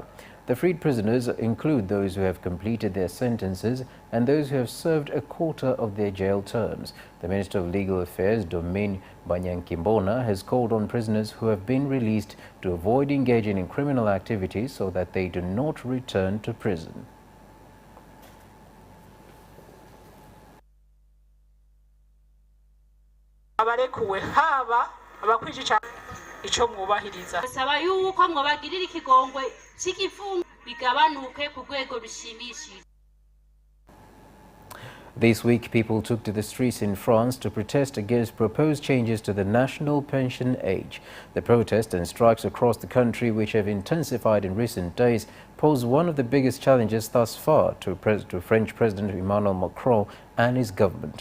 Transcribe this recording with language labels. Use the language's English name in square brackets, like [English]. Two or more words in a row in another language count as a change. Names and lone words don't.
[English] The freed prisoners include those who have completed their sentences and those who have served a quarter of their jail terms. The Minister of Legal Affairs, Domin Banyankimbona, has called on prisoners who have been released to avoid engaging in criminal activities so that they do not return to prison. [Rundi] Basaba yuko mwobagirira ikigongwe cy'igifungo bigabanuke ku rwego rushimishije. [English] This week, people took to the streets in France to protest against proposed changes to the national pension age. The protests and strikes across the country, which have intensified in recent days, pose one of the biggest challenges thus far to French President Emmanuel Macron and his government.